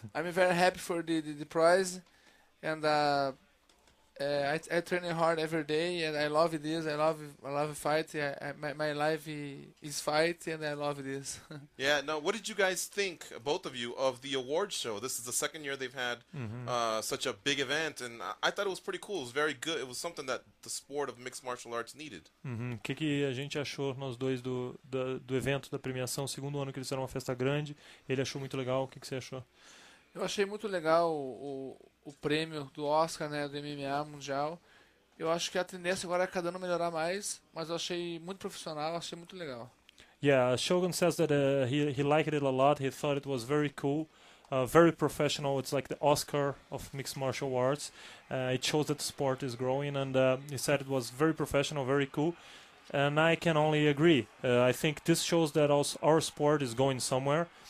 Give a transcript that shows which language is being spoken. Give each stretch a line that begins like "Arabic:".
English: I'm very happy for the prize, and I train hard every day, and I love this. I love fight. My life is fight, and I love this. Yeah, no, what did you guys think, both of you, of the awards show? This is the second year they've had such a big event, and I thought it was pretty cool. It was very good. It was something that the sport of mixed martial arts needed.
Portuguese: O que a gente achou nós dois do evento da premiação, segundo ano que eles fizeram uma festa grande. Ele achou muito legal. O que você achou? Eu achei muito legal o prêmio do Oscar, né, do MMA mundial. Eu acho que a tendência agora é cada ano melhorar mais, mas eu achei muito profissional, achei muito legal.
English: Yeah, Shogun says that he liked it a lot. He thought it was very cool, very professional. It's like the Oscar of mixed martial arts. It shows that the sport is growing, and he said it was very professional, very cool. And I can only agree. I think this shows that our sport is going somewhere.